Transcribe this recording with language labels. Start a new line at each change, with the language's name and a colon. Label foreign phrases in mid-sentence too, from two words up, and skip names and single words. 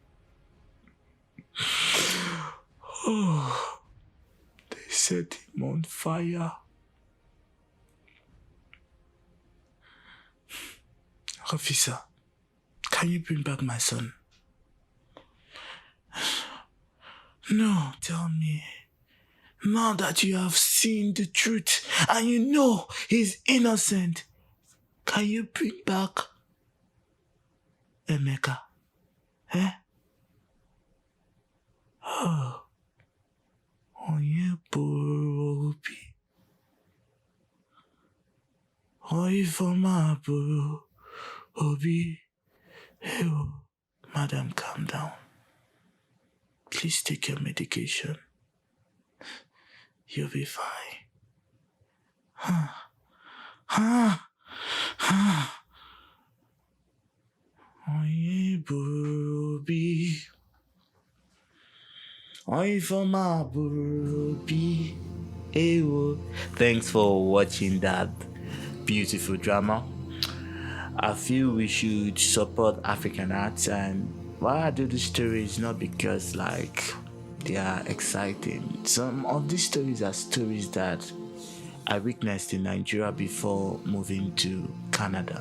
English: Oh, they set him on fire. officer, can you bring back my son? No, tell me. Now that you have seen the truth and you know he's innocent, can you bring back Emeka? Eh? Oh.
Igbo: Onye bụrụ obi. Onye Ifeoma bụrụ obi.
English: Oh, madam, calm down. Please take your medication. You'll be fine.
Igbo: Onye bụrụ obi. Onye Ifeoma bụrụ obi. Ewo.
English: Thanks for watching that beautiful drama. I feel we should support African arts, and why I do the stories not because they are exciting. Some of these stories are stories that I witnessed in Nigeria before moving to Canada.